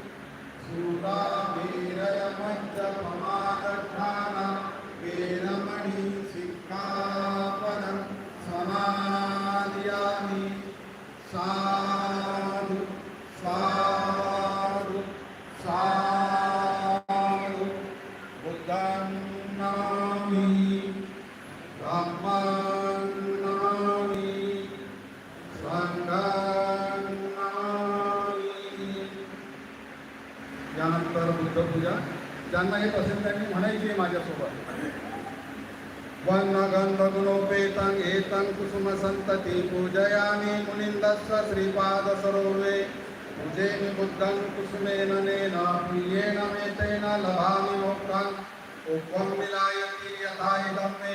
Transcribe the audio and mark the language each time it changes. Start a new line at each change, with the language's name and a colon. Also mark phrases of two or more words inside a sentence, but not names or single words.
Pali: सुरामेरयमज्जपमादठाना वेरमणि सिक्खापदं समादियामि साधु साधु साधु बुद्धं नमामि धम्मं नमामि संघं नमामि।
Marathi: यानंतर बुद्धपूजा ज्यांना येत असेल त्यांनी म्हणायची माझ्यासोबत
Pali: वन्नगन्धगुणोपेतं एतं कुसुमसन्तति पूजयामि मुनिन्दस्य श्रीपादसरोवे पूजेमि बुद्धं कुसुमेन नेन प्रियेण मे तेन लभामि मोक्षं उपं विलायति यथा इदं मे